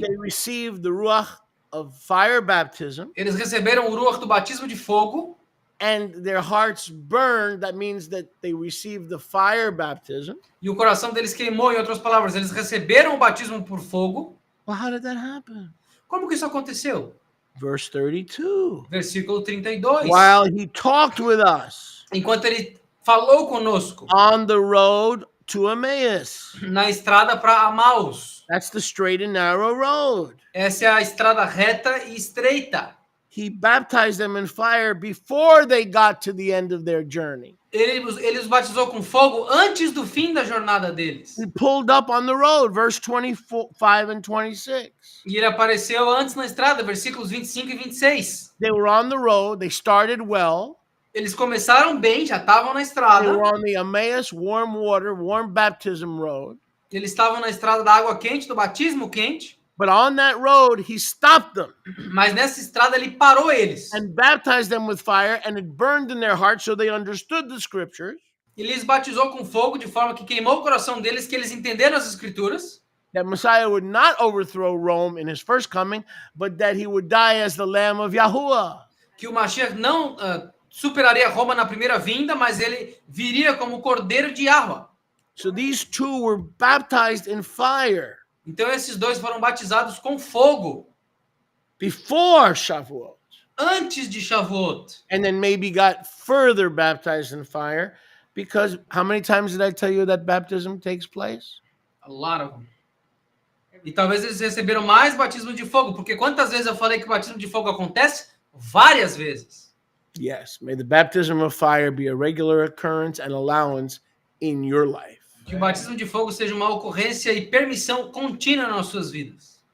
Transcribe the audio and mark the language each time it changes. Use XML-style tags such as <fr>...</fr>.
<en>They received the ruach of fire baptism,</en> <pt>Eles receberam o ruach do batismo de fogo.</pt> <en>and their hearts burned. That means that they received the fire baptism.</en> <pt>E o coração deles queimou, em outras palavras. Eles receberam o batismo por fogo.</pt> <en>Well, how did that happen?</en> <pt>Como que isso aconteceu?</pt> <en>Verse 32.</en> <pt>Versículo 32.</pt> <en>While he talked with us</en> <pt>Enquanto ele falou conosco</pt> <en>on the road to Emmaus.</en> <pt>na estrada para Amaus.</pt> <en>That's the straight and narrow road.</en> <pt>Essa é a estrada reta e estreita.</pt> <en>He baptized them in fire before they got to the end of their journey.</en> <pt>Ele os batizou com fogo antes do fim da jornada deles.</pt> <en>He pulled up on the road, verse 25 and 26.</en> <pt>E ele apareceu antes na estrada, versículos 25 e 26.</pt> <en>They were on the road. They started well.</en> <pt>Eles começaram bem, já estavam na</pt> <en>They</en> <pt>estrada.</pt> <en>were on the Emmaus warm water, warm baptism road.</en> <pt>Eles estavam na estrada da água quente, do batismo quente.</pt> <en>But on that road, he stopped them</en> <pt>Mas nessa estrada ele parou eles.</pt> <en>and baptized them with fire, and it burned in their hearts, so they understood the scriptures.</en> <pt>Ele os batizou com fogo de forma que queimou o coração deles, que eles entenderam as escrituras.</pt> <en>That Messiah would not overthrow Rome in his first coming, but that he would die as the Lamb of Yahuwah.</en> <pt>Que o Mashiach não superaria Roma na primeira vinda, mas ele viria como o cordeiro de Yahweh.</pt> <en>So these two were baptized in fire</en> <pt>Então esses dois foram batizados com fogo</pt> <en>before Shavuot,</en> <pt>antes de Shavuot.</pt> <en>and then maybe got further baptized in fire, because how many times did I tell you that baptism takes place? A lot of them.</en> <pt>E talvez eles receberam mais batismo de fogo, porque quantas vezes eu falei que o batismo de fogo acontece? Várias vezes.</pt> <en>Yes, may the baptism of fire be a regular occurrence and allowance in your life,</en> <pt>Que o batismo de fogo seja uma ocorrência e permissão contínua nas suas vidas.</pt>